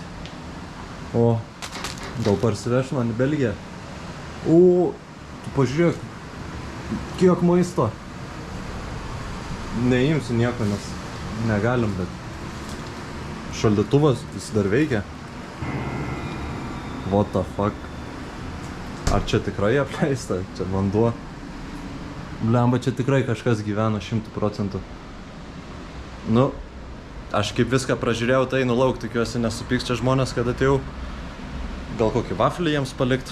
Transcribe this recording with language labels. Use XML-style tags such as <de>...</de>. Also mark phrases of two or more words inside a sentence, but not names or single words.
<lt>O, gal parsiveš man į Belgiją? O, tu pažiūrėk. Kiek maisto. Neimsiu nieko, nes negalim, bet šaldytuvas jis dar veikia.</lt> <en>What the fuck?</en> <lt>Ar čia tikrai apleista? Čia vanduo. Blemba, čia tikrai kažkas gyvena 100%. Nu, aš kaip viską pražiūrėjau, tai nulauk, tikiuosi nesupyks čia žmonės, kad atėjau. Gal kokį vaflį jiems palikt?</lt>